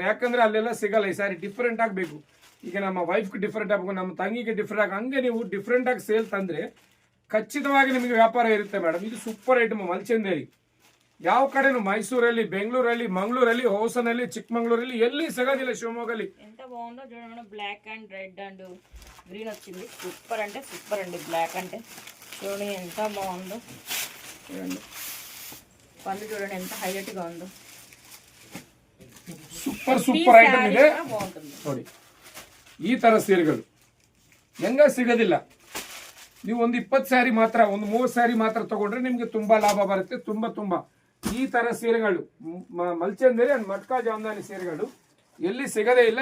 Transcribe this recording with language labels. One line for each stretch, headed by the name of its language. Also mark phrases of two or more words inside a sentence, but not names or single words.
Kannada: ಯಾಕಂದ್ರೆ ಅಲ್ಲೆಲ್ಲ ಸಿಗಲ್ಲ. ಈ ಸ್ಯಾರಿ ಡಿಫ್ರೆಂಟ್ ಆಗಬೇಕು. ಈಗ ನಮ್ಮ ವೈಫ್ಗೆ ಡಿಫ್ರೆಂಟ್ ಆಗಬೇಕು, ನಮ್ಮ ತಂಗಿಗೆ ಡಿಫ್ರೆಂಟ್ ಆಗಿ, ಹಂಗೆ ನೀವು ಡಿಫ್ರೆಂಟ್ ಆಗಿ ಸೇಲ್ ತಂದ್ರೆ ಖಚಿತವಾಗಿ ನಿಮಗೆ ವ್ಯಾಪಾರ ಇರುತ್ತೆ ಮೇಡಮ್. ಇದು
English: super item
Kannada: ಮಲ್ಚಂದೇರಿ. ಯಾವ ಕಡೆನು ಮೈಸೂರಲ್ಲಿ, ಬೆಂಗಳೂರಲ್ಲಿ, ಮಂಗಳೂರಲ್ಲಿ, ಹೊಸನಲ್ಲಿ, ಚಿಕ್ಕಮಂಗ್ಳೂರಲ್ಲಿ ಎಲ್ಲಿ ಸಿಗೋದಿಲ್ಲ. ಶಿವಮೊಗ್ಗಲ್ಲಿ
Telugu: ఎంత బాగుందో చూడండి.
English: black and red and green
Telugu: వచ్చింది. సూపర్ అంటే సూపర్ అండి. బ్లాక్ అంటే చూడండి ఎంత బాగుందో. చూడండి పళ్ళు చూడండి ఎంత హైలైట్ గా ఉందో.
English: super item
Kannada: ಇದೆ ನೋಡಿ. ಈ ತರ ಸೀರೆಗಳು ಹೆಂಗ ಸಿಗೋದಿಲ್ಲ. ನೀವು ಒಂದು 20 ಸ್ಯಾರಿ ಮಾತ್ರ, ಒಂದು 30 ಸ್ಯಾರಿ ಮಾತ್ರ ತಗೊಂಡ್ರೆ ನಿಮ್ಗೆ ತುಂಬಾ ಲಾಭ ಬರುತ್ತೆ. ತುಂಬಾ ಈ ತರ ಸೀರೆಗಳು ಮಲ್ಚಂದೇರಿ ಅಂಡ್ ಮಟ್ಕಾ ಜಾಮ್ದಾನಿ ಸೀರೆಗಳು ಎಲ್ಲಿ ಸಿಗದೇ ಇಲ್ಲ.